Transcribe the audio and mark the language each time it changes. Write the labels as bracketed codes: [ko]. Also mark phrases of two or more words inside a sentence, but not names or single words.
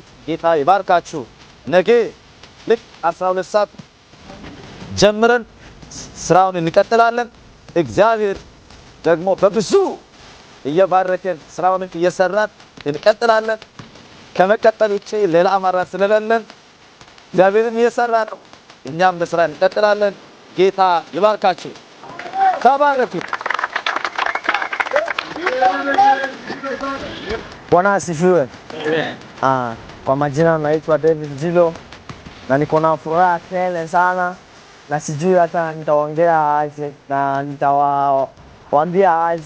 [am] ጌታ ይባርካችሁ። ነገ ልክ 12 ሰዓት ጀምረን ስራውን እንቀጥላለን። እግዚአብሔር ደግሞ በብዙ እየባረከን ስራውን እየሰራን እንቀጥላለን። ከመቀጠል ውጪ ሌላ አማራጭ ስለሌለን እግዚአብሔርን እየሰራ ነው፣ እኛም በስራ እንቀጥላለን። ጌታ ይባርካችሁ። ተባረኩ። [sw] Bwana asifiwe. Kwa majina naitwa David Zilo na niko na furaha tele sana na sijui hata nitaongea aje na nitawaambia aje.